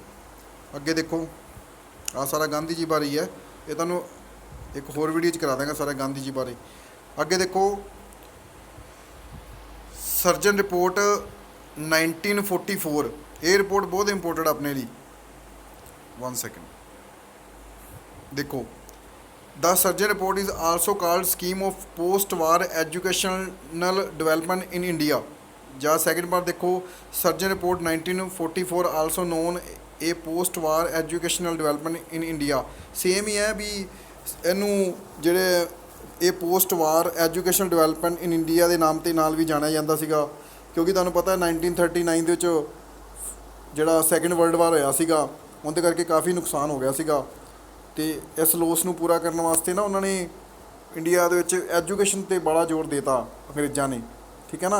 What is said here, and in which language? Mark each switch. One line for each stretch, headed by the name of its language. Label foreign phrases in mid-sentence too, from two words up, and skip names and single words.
Punjabi: ਅੱਗੇ ਦੇਖੋ ਆ ਸਾਰਾ ਗਾਂਧੀ ਜੀ ਬਾਰੇ ਹੀ ਹੈ, ਇਹ ਤੁਹਾਨੂੰ ਇੱਕ ਹੋਰ ਵੀਡੀਓ 'ਚ ਕਰਾ ਦਾਂਗਾ ਸਾਰਾ ਗਾਂਧੀ ਜੀ ਬਾਰੇ। ਅੱਗੇ ਦੇਖੋ ਸਰਜਨ ਰਿਪੋਰਟ 1944, ਇਹ ਰਿਪੋਰਟ ਬਹੁਤ ਇੰਪੋਰਟੈਂਟ ਆਪਣੇ ਲਈ। 1 ਸੈਕਿੰਡ ਦੇਖੋ,
English: The Surgeon Report is also called Scheme of Post-War Educational Development in India।
Punjabi: ਜਾਂ ਸੈਕਿੰਡ ਪਾਰਟ ਦੇਖੋ,
English: Surgeon Report 1944 also known a post-war educational development in India।
Punjabi: ਸੇਮ ਹੀ ਹੈ ਵੀ ਇਹਨੂੰ ਜਿਹੜੇ ਇਹ
English: post war education development in India
Punjabi: ਦੇ ਨਾਮ ਤੇ ਨਾਲ ਵੀ ਜਾਣਿਆ ਜਾਂਦਾ ਸੀਗਾ, ਕਿਉਂਕਿ ਤੁਹਾਨੂੰ ਪਤਾ 1939 ਦੇ ਵਿੱਚ ਜਿਹੜਾ
English: second world war
Punjabi: ਹੋਇਆ ਸੀਗਾ, ਉਹਦੇ ਕਰਕੇ ਕਾਫੀ ਨੁਕਸਾਨ ਹੋ ਗਿਆ ਸੀਗਾ। ਤੇ ਇਸ ਲੋਸ ਨੂੰ ਪੂਰਾ ਕਰਨ ਵਾਸਤੇ ਨਾ ਉਹਨਾਂ ਨੇ ਇੰਡੀਆ ਦੇ ਵਿੱਚ ਐਜੂਕੇਸ਼ਨ 'ਤੇ ਬੜਾ ਜ਼ੋਰ ਦੇਤਾ ਅੰਗਰੇਜ਼ਾਂ ਨੇ, ਠੀਕ ਹੈ ਨਾ।